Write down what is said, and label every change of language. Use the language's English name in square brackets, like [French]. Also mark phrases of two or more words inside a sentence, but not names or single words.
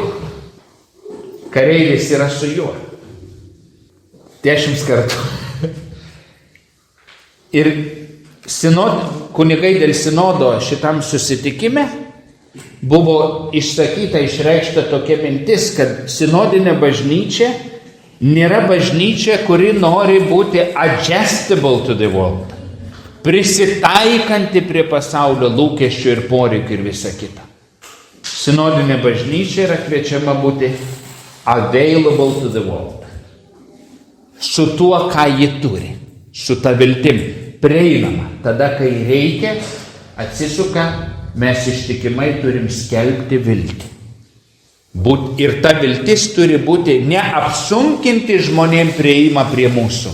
[Lithuanian] Kareivis yra su juo. 10 kartų. Ir kunigai dėl sinodo šitam susitikime buvo išreikšta tokia mintis, kad sinodinė bažnyčia nėra bažnyčia, kuri nori būti [English] adjustable to the world, [Lithuanian] prisitaikanti prie pasaulio lūkesčių ir poreikių ir visa kita. Sinodinė bažnyčia yra kviečiama būti [English] available to the world. [Lithuanian] Su tuo, ką ji turi, su ta viltim, prieinama. Tada, kai reikia, atsisuka, mes ištikimai turim skelbti viltį. Ir ta viltis turi būti neapsunkinti žmonėm prieimą prie mūsų.